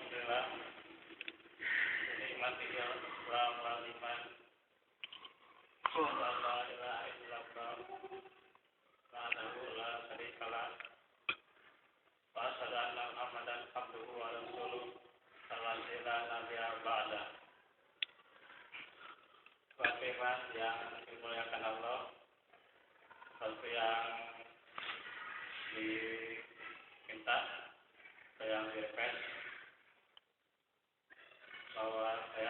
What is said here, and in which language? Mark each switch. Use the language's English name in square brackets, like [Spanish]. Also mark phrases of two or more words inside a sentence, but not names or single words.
[Arabic] تعالى نعمته الإسلام والإيمان ولا إله إلا الله وحده لا شريك له وأشهد أن محمدا عبده ورسوله صلى الله نبيا بعد. [Indonesian] Bagaimana yang dimuliakan Allah, sesuatu yang diminta, yang di-request bahwa saya